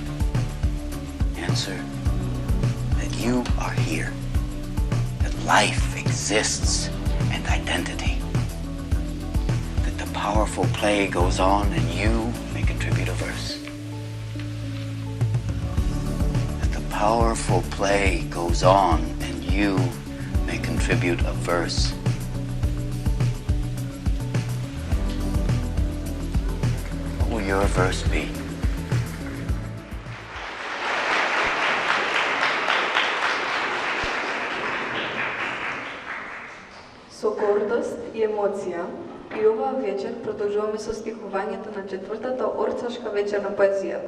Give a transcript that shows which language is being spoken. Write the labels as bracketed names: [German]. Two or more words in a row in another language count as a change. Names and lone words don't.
[English] Answer, that you are here, that life exists and identity, that the powerful play goes on and you may contribute a verse. That the powerful play goes on and you may contribute a verse. What will your verse be? [Macedonian] Со гордост и емоција и оваа вечер продолжуваме со стихувањето на четвртата орцашка вечер на поезијата.